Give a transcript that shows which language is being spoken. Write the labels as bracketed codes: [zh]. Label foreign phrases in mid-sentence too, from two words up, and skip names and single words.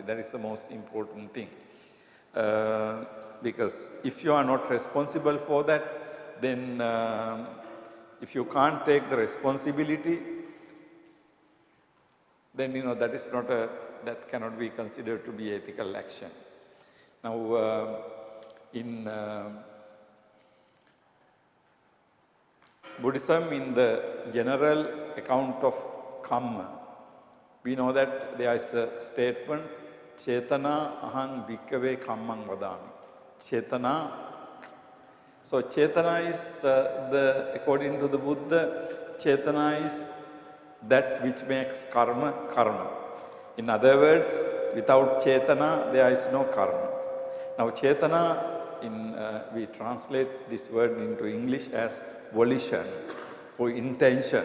[en] That is the most important thing. Because if you are not responsible for that, then if you can't take the responsibility, then that is not that cannot be considered to be ethical action. Now, in Buddhism, in the general account of karma, we know that there is a statement, [pi] Chetana ahang bhikkhave kammang vadami. [en] Chetana. So, Chetana is, according to the Buddha, Chetana is that which makes karma, karma. In other words, without Chetana, there is no karma. Now, Chetana, we translate this word into English as volition or intention.